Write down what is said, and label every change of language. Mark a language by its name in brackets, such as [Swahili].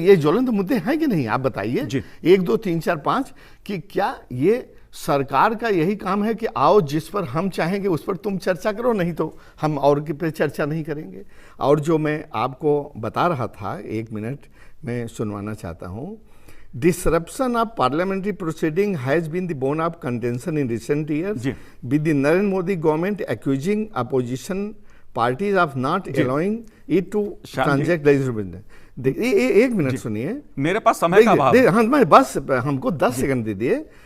[Hindi] ये ज्वलंत मुद्दे हैं कि नहीं, आप बताइए 1 2 3 4 5 कि क्या ये सरकार का यही काम है कि आओ जिस पर हम चाहेंगे उस पर तुम चर्चा करो, नहीं तो हम और पे चर्चा नहीं करेंगे। और जो मैं आपको बता रहा था, 1 मिनट मैं सुनवाना चाहता हूँ। [English] Disruption of parliamentary proceeding has been the bone of contention in recent years, with the Narendra Modi government accusing opposition parties of not allowing it to transact legislative. [Hindi] एक मिनट सुनिए, मेरे पास समय का अभाव है। हाँ, मैं बस हमको 10 सेकंड दे दिए।